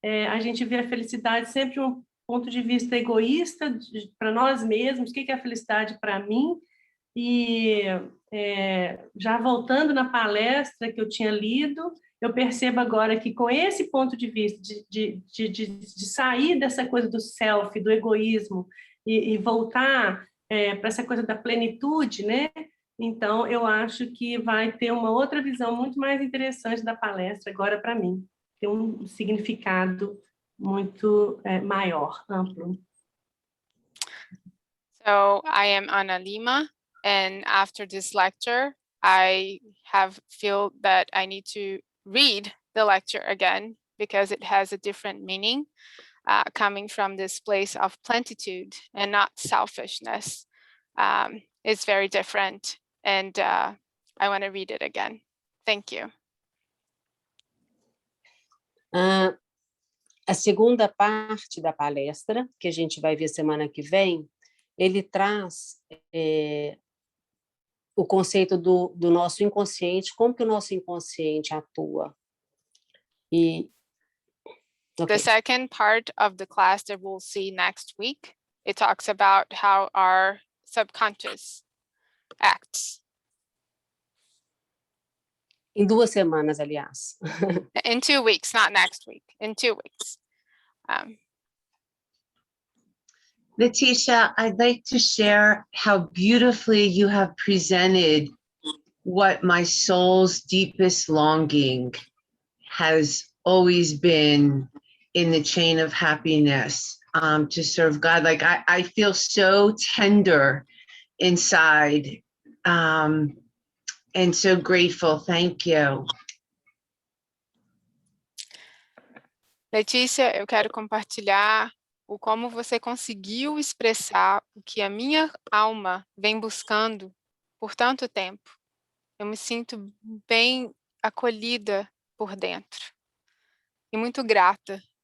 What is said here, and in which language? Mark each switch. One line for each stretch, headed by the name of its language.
Portuguese: A gente vê a felicidade sempre um ponto de vista egoísta para nós mesmos, o que é a felicidade para mim, e já voltando na palestra que eu tinha lido, eu percebo agora que com esse ponto de vista de sair dessa coisa do self, do egoísmo, e voltar para essa coisa da plenitude, né? Então, eu acho que vai ter uma outra visão muito mais interessante da palestra agora para mim. Tem um significado muito maior, amplo.
English: So, I am Ana Lima, and after this lecture, I feel that I need to read the lecture again because it has a different meaning coming from this place of plenitude and not selfishness. It's very different, and I want to read it again. Thank you.
Portuguese: A segunda parte da palestra, que a gente vai ver semana que vem, ele traz o conceito do nosso inconsciente, como que o nosso inconsciente atua.
English: The second part of the class that we'll see next week It talks about how our subconscious acts.
Portuguese: Em 2 semanas, aliás.
English: In 2 weeks, not next week, in 2 weeks. Leticia, I'd like to share how beautifully you have presented what my soul's deepest longing has always been in the chain of happiness, to serve God. Like I feel so tender inside, and so grateful. Thank you.
Portuguese: Letícia, eu quero compartilhar o como você conseguiu expressar o que a minha alma vem buscando por tanto tempo. Eu me sinto bem acolhida por dentro e muito grata.